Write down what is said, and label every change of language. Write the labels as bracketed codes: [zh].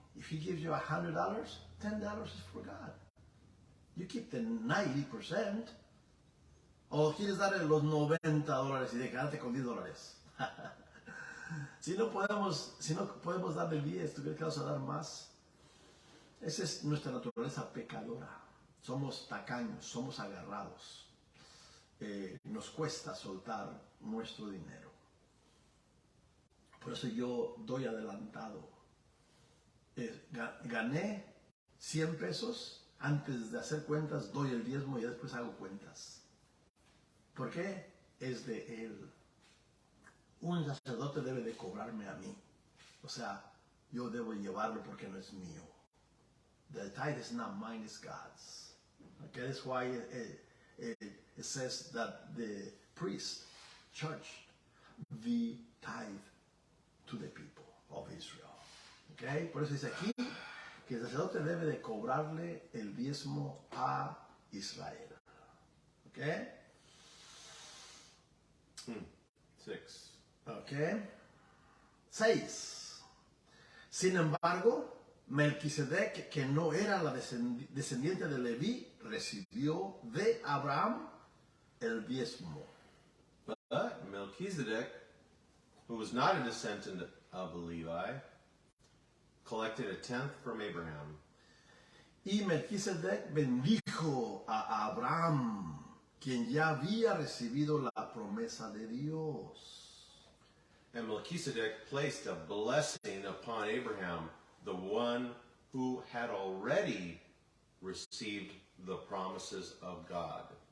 [en] If He gives you $100, $10 is for God. You keep the 90%. [es] O quieres darle los $90 y de quedarte con $10. Si no podemos darle el 10, ¿tú crees que vas a dar más? Esa es nuestra naturaleza pecadora. Somos tacaños, somos agarrados. nos cuesta soltar nuestro dinero. Por eso yo doy adelantado. Gané 100 pesos, antes de hacer cuentas doy el diezmo y después hago cuentas. ¿Por qué? Es de él. Un sacerdote debe de cobrarme a mí. O sea, yo debo llevarlo porque no es mío. [en] The tithe is not mine, it's God's. Okay, that's why it says that the priest charged the tithe to the people of Israel. [es] Okay, por eso dice aquí que el sacerdote debe de cobrarle el diezmo a Israel. Okay. 6. Okay. 6. Sin embargo, Melquisedec, que no era la descendiente de Leví, recibió de Abraham el diezmo. [en] But Melchizedek, who was not a descendant of Levi, collected a tenth from Abraham. [es] Y Melquisedec bendijo a Abraham, quien ya había recibido la promesa de Dios. [en] And Melchizedek placed a blessing upon Abraham, the one who had already received the promises of God.